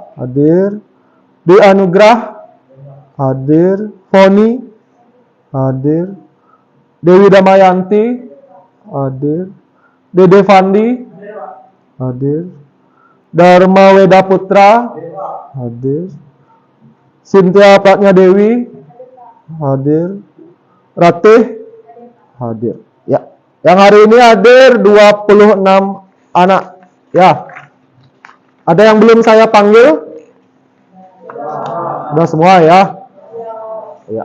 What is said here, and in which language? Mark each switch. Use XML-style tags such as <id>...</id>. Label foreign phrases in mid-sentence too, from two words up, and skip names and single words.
<id>Hadir. Dwi Anugrah? Hadir. Foni? Hadir. Dewi Damayanti? Hadir. Dede Fandi? Hadir. Dharma Weda Putra? Hadir. Cynthia Pratnya Dewi? Hadir. Ratih? Hadir. Ya. Yang hari ini hadir 26 anak. Ya. Ada yang belum saya panggil? Sudah semua ya? Ya.</id>